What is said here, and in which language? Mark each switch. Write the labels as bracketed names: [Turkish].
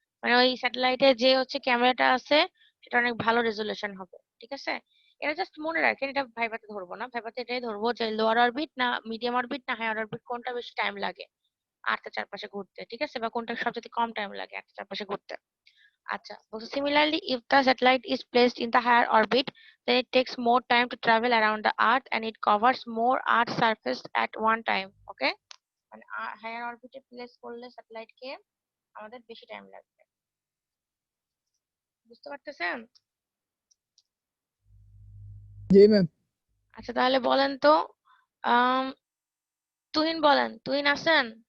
[Bangla] মানে ওই স্যাটেলাইটে যে হচ্ছে ক্যামেরাটা আছে সেটা অনেক ভালো রেজলিউশন হবে, ঠিক আছে? এটা জাস্ট মনে রাখেন, এটা ভাইভাতে ধরবো না, ভাইভাতে এটাই ধরবো যে লোয়ার অরবিট না মিডিয়াম অরবিট না হায়ার অরবিট কোনটা বেশি টাইম লাগে আর্থের চারপাশে ঘুরতে, ঠিক আছে? বা কোনটা সবচেয়ে কম টাইম লাগে আর্থের চারপাশে ঘুরতে। আচ্ছা, বলছে [English] similarly if the satellite is placed in the higher orbit then it takes more time to travel around the earth and it covers more earth surface at one time, okay? [Bangla] মানে higher অরবিটে place করলে satellite কে আমাদের বেশি time লাগবে। বুঝতে পারতেছেন? জি ma'am. আচ্ছা তাহলে বলেন তো, আম, তুহিন বলেন, তুহিন আছেন?